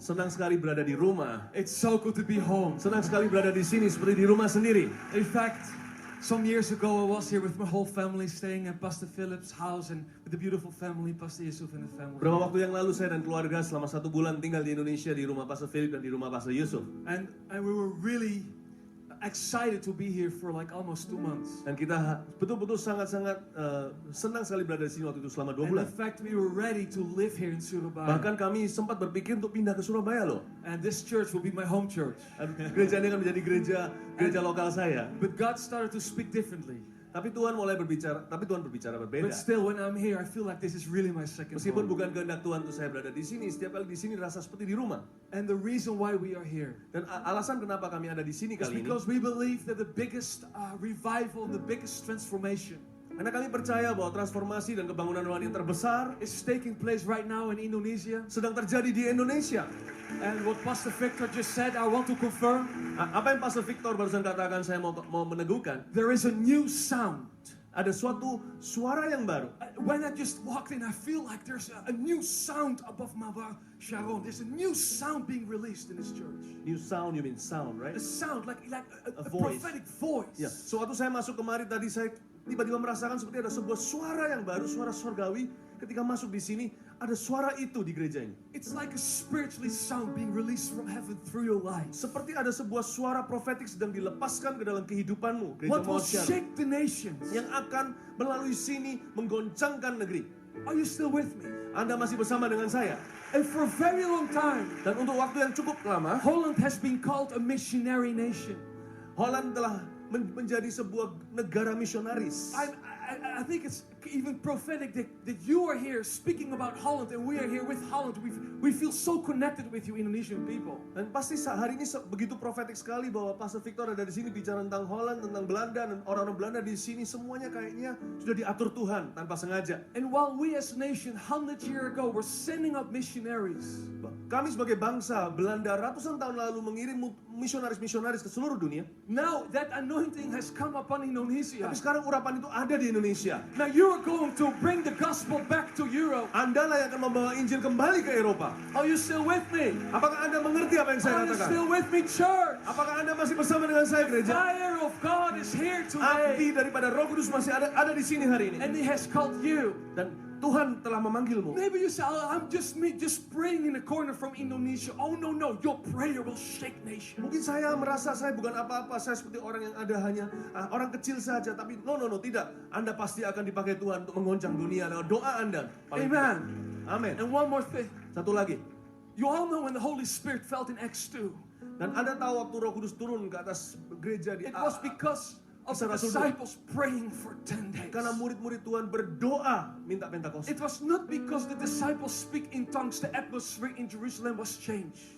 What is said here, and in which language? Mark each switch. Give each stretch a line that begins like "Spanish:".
Indonesian: Senang sekali berada di rumah.
English: It's so good to be home.
Indonesian: Senang sekali berada di sini seperti di rumah sendiri.
English: In fact, some years ago I was here with my whole family, staying at Pastor Philip's house and with the beautiful family, Pastor Yusuf and the family.
Indonesian: Berapa waktu yang lalu saya dan keluarga selama 1 bulan tinggal di Indonesia di rumah Pastor Philip dan di rumah Pastor Yusuf.
English: And we were really excited to be here for like almost 2 months.
Indonesian: Dan kita betul-betul sangat-sangat senang sekali berada di sini waktu itu selama 2 bulan.
English: In fact, we were ready to live here in Surabaya.
Indonesian: Bahkan kami sempat berpikir untuk pindah ke Surabaya loh.
English: And this church will be my home church.
Indonesian: Gereja ini akan menjadi gereja lokal saya.
English: But God started to speak differently.
Indonesian: Tapi Tuhan berbicara berbeda.
English: But still, when I'm here, I feel like this is really my second
Indonesian: Meskipun
English: home.
Indonesian: bukan kehendak Tuhan untuk saya berada di sini, setiap kali di sini rasa seperti di rumah.
English: And the reason why we are here
Indonesian: Dan alasan kenapa kami ada di sini
English: is
Indonesian: kali ini,
English: because we believe that the biggest revival, the biggest transformation
Indonesian: karena kami percaya bahwa transformasi dan kebangunan rohani yang terbesar
English: is taking place right now in Indonesia.
Indonesian: sedang terjadi di Indonesia.
English: And what Pastor Victor just said, I want to confirm.
Indonesian: Apa yang Pastor Victor barusan katakan, saya mau meneguhkan.
English: There is a new sound.
Indonesian: Ada suatu suara yang baru.
English: When I just walked in, I feel like there's a new sound above Mawar Sharon. There's a new sound being released in this church. New sound, you mean sound, right? A sound like a voice. prophetic voice.
Indonesian: Ya, sewaktu saya masuk kemari tadi, saya tiba-tiba merasakan seperti ada sebuah suara yang baru, suara surgawi. Ketika masuk di sini, ada suara itu di gereja ini.
English: It's like a spiritually sound being released from heaven through your life.
Indonesian: Seperti ada sebuah suara profetik sedang dilepaskan ke dalam kehidupanmu, gereja
English: What will
Indonesian: Mawar Sharon,
English: shake the nations?
Indonesian: yang akan melalui sini menggoncangkan negeri.
English: Are you still with me?
Indonesian: Anda masih bersama dengan saya.
English: And for a very long time,
Indonesian: Dan untuk waktu yang cukup lama,
English: Holland has been called a missionary nation.
Indonesian: Holland telah menjadi sebuah negara misionaris.
English: I think it's even prophetic that you are here speaking about Holland and we are here with Holland. We feel so connected with you Indonesian people.
Indonesian: Dan pasti hari ini begitu profetik sekali bahwa Pastor Victor ada di sini bicara tentang Holland, tentang Belanda, dan orang-orang Belanda di sini semuanya kayaknya sudah diatur Tuhan tanpa sengaja.
English: And while we as a nation 100 years ago were sending up missionaries,
Indonesian: Kami sebagai bangsa Belanda ratusan tahun lalu mengirim misionaris-misionaris ke seluruh dunia.
English: now that anointing has come upon Indonesia.
Indonesian: Tapi sekarang urapan itu ada di Indonesia.
English: Now you are going to bring the gospel back to Europe.
Indonesian: Anda lah yang akan membawa Injil kembali ke Eropa.
English: Are you still with me?
Indonesian: Apakah Anda mengerti apa yang saya
English: Are you
Indonesian: katakan?
English: still with me, church?
Indonesian: Apakah Anda masih bersama dengan saya, gereja?
English: Fire of God is here
Indonesian: Api
English: today.
Indonesian: daripada Roh Kudus masih ada di sini hari ini.
English: And He has called you.
Indonesian: Dan Tuhan telah memanggilmu.
English: Maybe you say, "Oh, I'm just me, just praying in a corner from Indonesia." Oh no, your prayer will shake nations.
Indonesian: Mungkin saya merasa saya bukan apa-apa, saya seperti orang yang ada hanya orang kecil saja. Tapi no, tidak. Anda pasti akan dipakai Tuhan untuk menggoncang dunia lewat doa Anda. Paling
English: Amen.
Indonesian: tidak. Amin.
English: And one more thing.
Indonesian: Satu lagi.
English: You all know when the Holy Spirit fell in Acts 2.
Indonesian: Dan Anda tahu waktu Roh Kudus turun ke atas gereja di
English: It was because of the disciples praying for 10 days.
Indonesian: karena murid-murid Tuhan berdoa minta Pentakosta.
English: It was not because the disciples speak in tongues, the atmosphere in Jerusalem was changed.